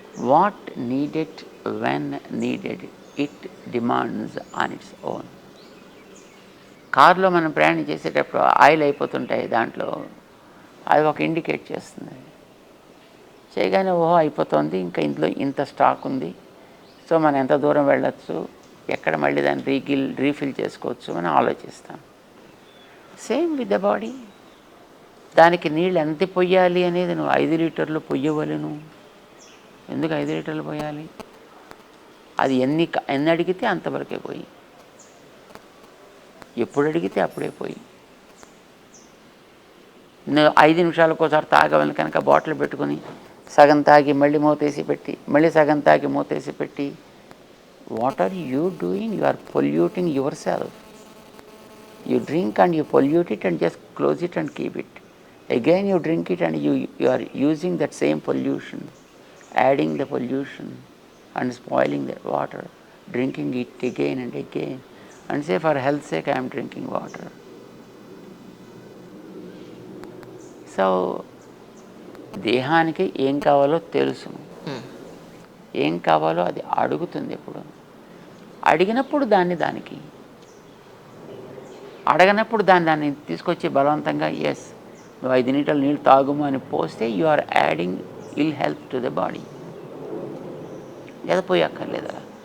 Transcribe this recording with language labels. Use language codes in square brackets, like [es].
[en] What needed when needed, it demands on its own. [te] కార్లో మనం ప్రయాణం చేసేటప్పుడు ఆయిల్ అయిపోతుంటాయి, దాంట్లో అది ఒక ఇండికేట్ చేస్తుంది. చేయగానే ఓహో అయిపోతుంది, ఇంకా ఇంట్లో ఇంత స్టాక్ ఉంది, సో మనం ఎంత దూరం వెళ్ళచ్చు, ఎక్కడ మళ్ళీ దాన్ని రీఫిల్ చేసుకోవచ్చు అని ఆలోచిస్తాం. [en] Same with the body. [te] దానికి నీళ్ళు ఎంత పొయ్యాలి అనేది నువ్వు 5 లీటర్లు పొయ్యవలను. ఎందుకు 5 లీటర్లు పోయాలి? అది ఎన్ని అడిగితే అంతవరకే పోయి, ఎప్పుడు అడిగితే అప్పుడే పోయి. 5 నిమిషాలకు ఒకసారి తాగవని కనుక బాటిల్ పెట్టుకుని సగం తాగి మళ్ళీ మూతేసి పెట్టి, మళ్ళీ సగం తాగి మూతేసి పెట్టి, [en] What are you doing? You are polluting yourself. You drink and you pollute it and just close it and keep it. Again you drink it and you are using that same pollution, adding the pollution and spoiling the water, drinking it again and again, and say for health's sake I am drinking water. [te] So దేహానికి ఏం కావాలో తెలుసు, ఏం కావాలో అది అడుగుతుంది. ఎప్పుడు అడిగినప్పుడు దానికి, అడగనప్పుడు దాన్ని తీసుకొచ్చి బలవంతంగా ఎస్ నువ్వు 5 లీటర్ల నీళ్ళు తాగుము అని పోస్తే [en] You are adding ill health to the body. [te] లేదా పోయి అక్కర్లేదా?